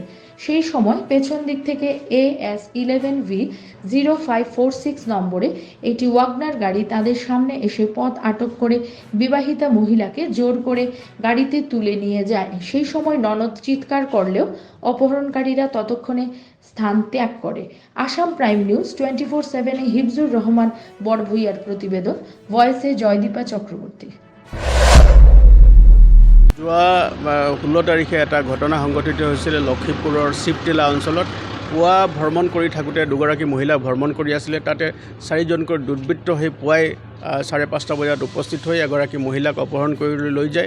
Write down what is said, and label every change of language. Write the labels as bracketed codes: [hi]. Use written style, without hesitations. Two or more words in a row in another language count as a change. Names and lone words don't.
[bn] সেই সময় পেছন দিক থেকে AS11V0546 নম্বরে একটি ওয়াগনার গাড়ি তাদের সামনে এসে পথ আটক করে বিবাহিতা মহিলাকে জোর করে গাড়িতে তুলে নিয়ে যায়। সেই সময় ননদ চিৎকার করলেও অপহরণকারীরা ততক্ষণে স্থান ত্যাগ করে। আসাম প্রাইম নিউজ 24/7 হিফজুর রহমান বড়ভূইয়ার প্রতিবেদন, ভয়েসে জয়দীপা চক্রবর্তী। [as] যোৱা 16 তাৰিখে এটা ঘটনা সংঘটিত হৈছিল লক্ষীপুৰৰ শিৱটিলা অঞ্চলত। পুৱা ভ্ৰমণ কৰি থাকোঁতে দুগৰাকী মহিলা ভ্ৰমণ কৰি আছিলে। তাতে 4 জনকৈ দুৰ্বৃত্ত হৈ পুৱাই 5:30 বজাত উপস্থিত হৈ এগৰাকী মহিলাক অপহৰণ কৰি লৈ যায়।